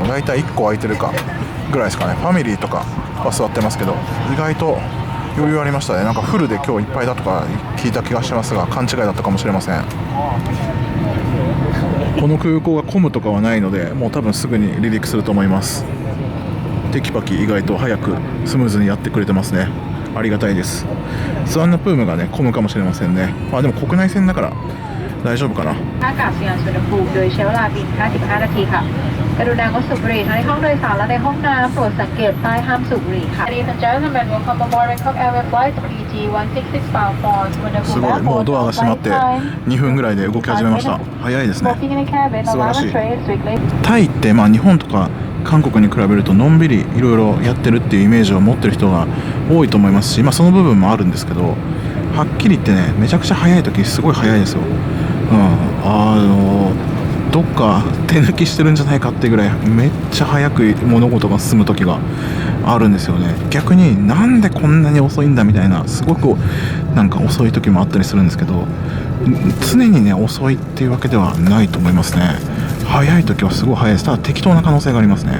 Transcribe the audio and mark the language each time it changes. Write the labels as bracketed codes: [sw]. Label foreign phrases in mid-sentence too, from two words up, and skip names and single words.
[ja] だいたい1個空いてるかぐらいですかね。ファミリーとかは座ってますけど、意外と余裕ありましたね。なんかフルで今日いっぱいだとか聞いた気がしますが、勘違いだったかもしれません。この空港が混むとかはないので、もう多分すぐに離陸すると思います。テキパキ意外と早くスムーズにやってくれてますね。ありがたいです。スワンナプームがね混むかもしれませんね。まあでも国内線だから大丈夫かな。 [th] ท่าอากาศยานสุวรรณภูมิโดยใช้เวลาบิน55นาทีค่ะกรุณางดสูบบุหรี่ทั้งในห้องโดยสารและในห้องน้ำโปรดสังเกตป้ายห้ามสูบบุหรี่ค่ะ [en] Ladies and gentlemen, welcome aboard Bangkok Airways Flight PG166 bound for [ja] すごい、もうドアが閉まって2分ぐらいで動き始めました。早いですね。素晴らしい。タイってまあ日本とか韓国に比べるとのんびりいろいろやってるっていうイメージを持ってる人が多いと思いますし、まあ、その部分もあるんですけど、はっきり言ってね、めちゃくちゃ早い時すごい早いですよ。どっか手抜きしてるんじゃないかってぐらいめっちゃ早く物事が進む時があるんですよね。逆になんでこんなに遅いんだみたいな、すごくなんか遅い時もあったりするんですけど、常にね遅いっていうわけではないと思いますね。早い時はすごい早いです。ただ適当な可能性がありますね。